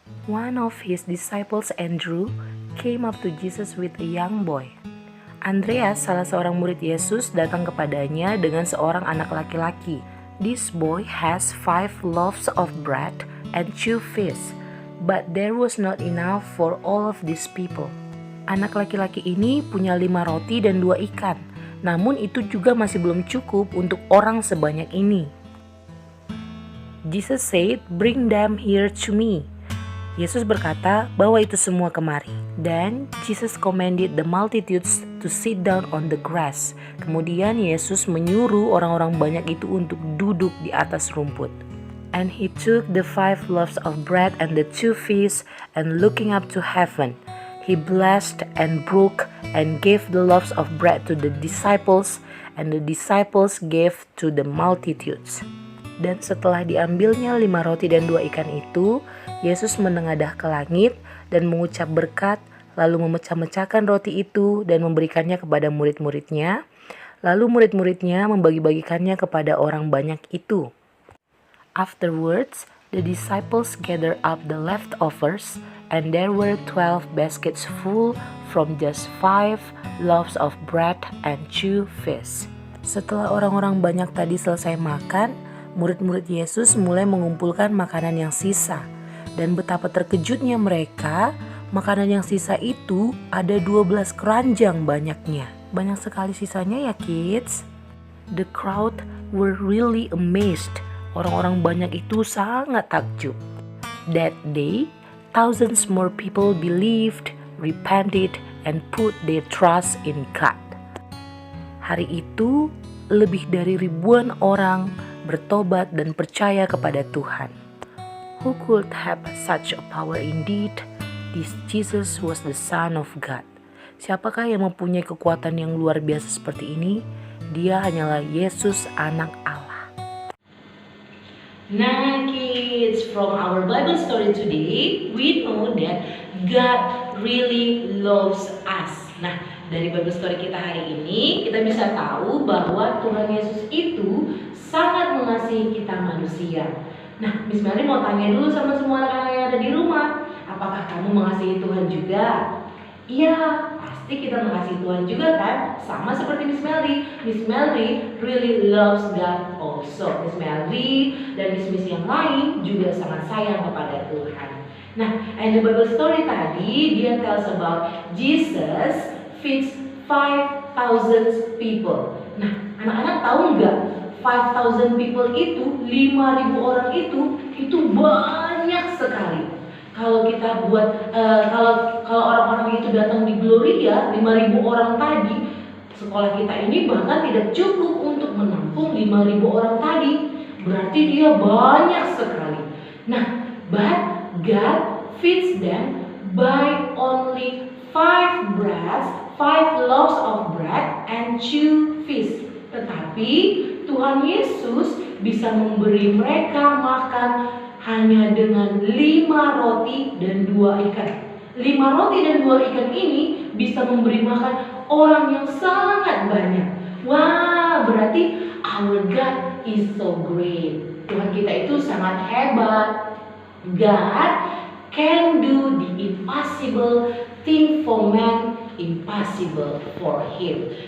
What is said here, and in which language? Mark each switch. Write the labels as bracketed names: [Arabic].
[English] One of his disciples, Andrew, came up to Jesus with a young boy. [Indonesian] Andreas, salah seorang murid Yesus, datang kepadanya dengan seorang anak laki-laki. [English] This boy has 5 loaves of bread and 2 fish, but there was not enough for all of these people. [Indonesian] Anak laki-laki ini punya 5 roti dan 2 ikan, namun itu juga masih belum cukup untuk orang sebanyak ini. [English] Jesus said, "Bring them here to me." [Indonesian] Yesus berkata, "Bawa itu semua kemari." [English] Then Jesus commanded the multitudes to sit down on the grass. [Indonesian] Kemudian Yesus menyuruh orang-orang banyak itu untuk duduk di atas rumput. [English] And he took the 5 loaves of bread and the 2 fish, and looking up to heaven, he blessed and broke and gave the loaves of bread to the disciples, and the disciples gave to the multitudes. [Indonesian] Dan setelah diambilnya 5 roti dan 2 ikan itu, Yesus menengadah ke langit dan mengucap berkat, lalu memecah-mecahkan roti itu dan memberikannya kepada murid-muridnya. Lalu murid-muridnya membagi-bagikannya kepada orang banyak itu. [English] Afterwards, the disciples gathered up the leftovers, and there were 12 baskets full from just 5 loaves of bread and 2 fish. [Indonesian] Setelah orang-orang banyak tadi selesai makan, murid-murid Yesus mulai mengumpulkan makanan yang sisa. Dan betapa terkejutnya mereka, makanan yang sisa itu ada 12 keranjang banyaknya. Banyak sekali sisanya ya kids. [English] The crowd were really amazed. [Indonesian] Orang-orang banyak itu sangat takjub. [English] That day, thousands more people believed, repented, and put their trust in God. [Indonesian] Hari itu, lebih dari ribuan orang bertobat dan percaya kepada Tuhan. [English] Who could have such a power indeed? This Jesus was the Son of God. [Indonesian] Siapakah yang mempunyai kekuatan yang luar biasa seperti ini? Dia hanyalah Yesus, anak Allah. [English] Nah kids, from our Bible story today, we know that God really loves us. [Indonesian] Nah, dari Bible story kita hari ini, kita bisa tahu bahwa Tuhan Yesus itu sangat mengasihi kita manusia. Nah, Miss Mary mau tanya dulu sama semua anak-anak yang ada di rumah, apakah kamu mengasihi Tuhan juga? Iya, pasti kita mengasihi Tuhan juga kan? Sama seperti Miss Mary. [English] Miss Mary really loves God also. [Indonesian] Miss Mary dan Miss yang lain juga sangat sayang kepada Tuhan. [English] Nah, and the Bible story [Indonesian] tadi, dia [English] tells about Jesus feeds 5,000 people. [Indonesian] Nah, anak-anak tahu nggak? [English] 5,000 people [Indonesian] itu, 5.000 orang itu banyak sekali. Kalau kita buat, kalau orang-orang itu datang di Gloria, 5.000 orang tadi, sekolah kita ini bahkan tidak cukup untuk menampung 5.000 orang tadi. Berarti dia banyak sekali. [English] Nah, but God feeds them by only 5 loaves of bread and 2 fish. [Indonesian] Tetapi Tuhan Yesus bisa memberi mereka makan hanya dengan 5 roti dan 2 ikan. 5 roti dan 2 ikan ini bisa memberi makan orang yang sangat banyak. Wah, berarti [English] our God is so great. [Indonesian] Tuhan kita itu sangat hebat. [English] God can do the impossible thing for man, impossible for him.